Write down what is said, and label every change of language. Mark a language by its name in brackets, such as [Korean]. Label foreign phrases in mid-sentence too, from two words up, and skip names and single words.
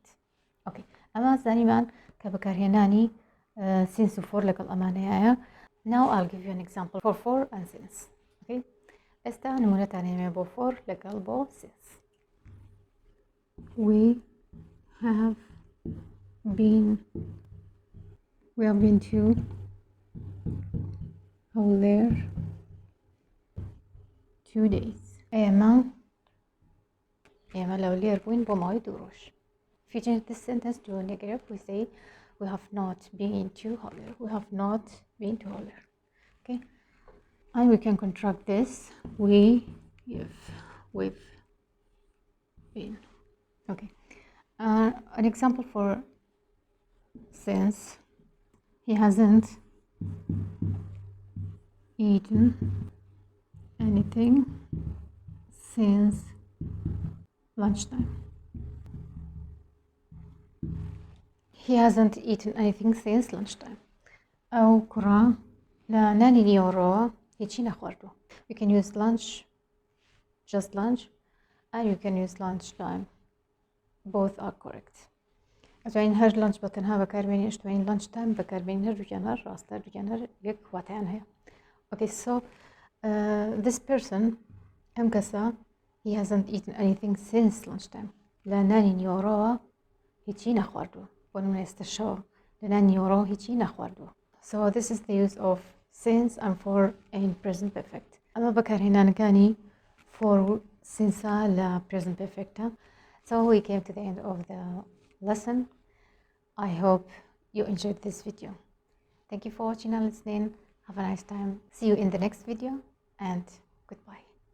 [Central Kurdish] ئۆکەی ئەمە زانیمان کە بەکارهێنانی since و for لەگەڵ ئەمانەیە. [English] Now I'll give you an example for and since. [Central Kurdish] Okay? ئێستا نمونەتان هێنێ بۆ for لەگەڵ بۆ since. [English] We have been to Howler 2 days. [Central Kurdish] ئێمە لەو لێر بووین بۆ ماوەی 2 ڕۆژ. [English] If you change this sentence to a negative, we say we have not been to Howler. We have not been to Howler. Okay? And we can contract this. We've been. Okay. An example for since. He hasn't eaten anything since lunchtime. He hasn't eaten anything since lunchtime. [Central Kurdish] ئەو کوڕە لە نانی نیوەڕۆوە هیچی نەخواردووە. [English] You can use lunch, just lunch, and you can use lunchtime. Both are correct. [Central Kurdish] ئەتوانین هەر lunch بە تەنها بەکاربێنین، ئەتوانین lunchtime بەکاربێنین، هەردووکیان هەر ڕاستە، هەردووکیان هەر یەک واتایان هەیە. [English] Okay, so this person [Central Kurdish] ئەم کەسە [English] he hasn't eaten anything since lunchtime. [Central Kurdish] لە نانی نیوەڕۆوە هیچی نەخواردووە. بۆ نمونە ئێستا شەوە لە نانی نیوەڕۆوە هیچی نەخواردووە. [English] So this is the use of since and for in present perfect. [Central Kurdish] ئەمە بەکارهێنانەکانی [English] for since [Central Kurdish] لە [English] present perfect. So we came to the end of the lesson. I hope you enjoyed this video. Thank you for watching and listening. Have a nice time. See you in the next video and goodbye.